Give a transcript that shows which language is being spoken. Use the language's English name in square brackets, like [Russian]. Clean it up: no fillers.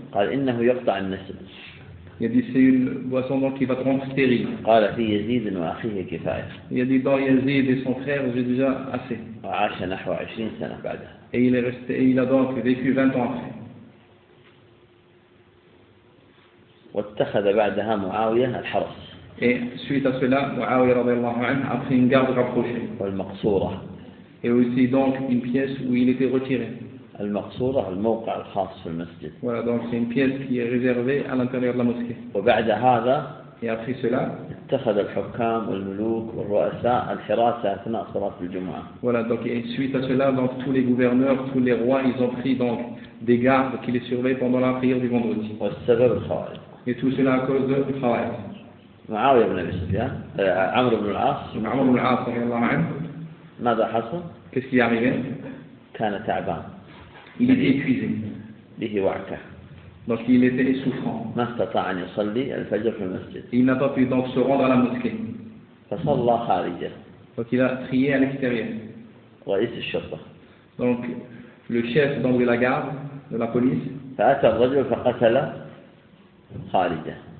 [Arabic] قال إنه يقطع النسل. [French] Il a dit c'est une boisson donc qui va te rendre stérile. [Arabic] قال في يزيد وأخيه كفاية. [French] Il a dit dans Yazid et son frère j'ai déjà assez. [Arabic] وعاش نحو 20 سنة بعدها. [French] Et il est resté et il a donc vécu 20 ans après. [Arabic] واتخذ بعدها معاوية الحرس. [French] Et suite à cela معاوية رضي الله عنه a pris une garde rapprochée. [Arabic] والمقصورة. [French] Et aussi donc une pièce où il était retiré. [Arabic] المقصورة الموقع الخاص في المسجد. [French] Voilà donc c'est une pièce qui est réservée à l'intérieur de la mosquée. [Arabic] وبعد هذا. [French] Et après cela. [Arabic] اتخذ الحكام والملوك والرؤساء الحراسة أثناء صلاة الجمعة. [French] Voilà donc et suite à cela donc tous les gouverneurs, tous les rois, ils ont pris donc des gardes qui les surveillent pendant la prière du vendredi. [Arabic] والسبب الخوارج. [French] Et tout cela à cause de الخوارج. [Arabic] معاوية بن أبي سفيان. عمرو بن العاص. عمرو بن العاص رضي الله عنه. ماذا حصل؟ [French] Qu'est-ce qui est arrivé؟ [Arabic] كان تعبان. [French] Il était épuisé. [Arabic] به وعكة. [French] Donc il était essoufflant. [Arabic] ما استطاع أن يصلي الفجر في المسجد. [French] Il n'a pas pu donc se rendre à la mosquée. [Arabic] فصلى خارجة. [French] Donc il a prié à l'extérieur. [Arabic] رئيس الشرطة. [French] Donc le chef donc de la garde de la police. [Arabic] فأتى الرجل فقتل خارجة.